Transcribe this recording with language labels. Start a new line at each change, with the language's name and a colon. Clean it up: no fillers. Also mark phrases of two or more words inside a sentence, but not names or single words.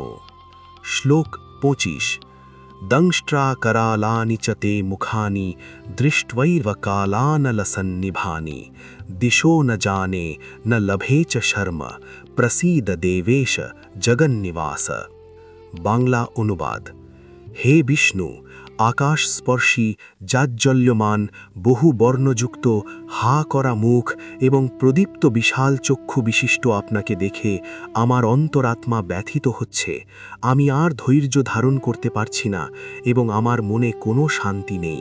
Sanskrit: श्लोक 25। दंष्ट्राकरालानि च ते मुखानि दृष्ट्वैर्वकालानलसन्निभानि दिशो न जाने न लभे च शर्म प्रसीद देवेश जगन्निवास।
Bangla: বাংলা অনুবাদ। হে বিষ্ণু, আকাশ স্পর্শী, জাজ্জল্যমান, বহু বর্ণযুক্ত, হা করা মুখ এবং প্রদীপ্ত বিশাল চক্ষু বিশিষ্ট আপনাকে দেখে আমার অন্তরাত্মা ব্যথিত হচ্ছে। আমি আর ধৈর্য ধারণ করতে পারছি না এবং আমার মনে কোনো শান্তি নেই।